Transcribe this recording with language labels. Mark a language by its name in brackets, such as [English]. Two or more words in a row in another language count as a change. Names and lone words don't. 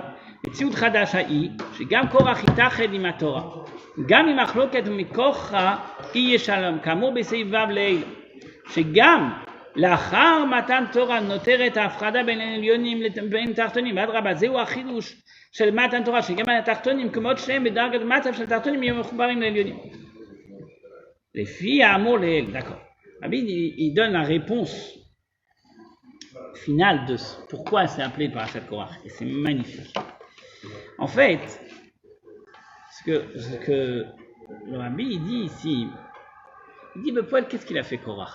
[Hebrew] מציאות חדשה היא שגם קורח יתאחד עם התורה, גם עם מחלוקת ומכוחה יהיה שלום, כאמור בסעיף ו' לעיל, שגם לאחר מתן תורה נותרת ההפרדה בין עליונים לבין תחתונים. אדרבה, זהו החידוש של מתן תורה, שגם התחתונים כמות שהם בדרגת מצב של תחתונים יהיו מחוברים לעליונים. לפי האמור לעיל, [French] d'accord. Rabbi, il donne la réponse finale de pourquoi c'est appelé Parashat Korach, et c'est magnifique. En fait, ce que le Rabbi il dit ici, il dit, Paul, qu'est-ce qu'il a fait Korach?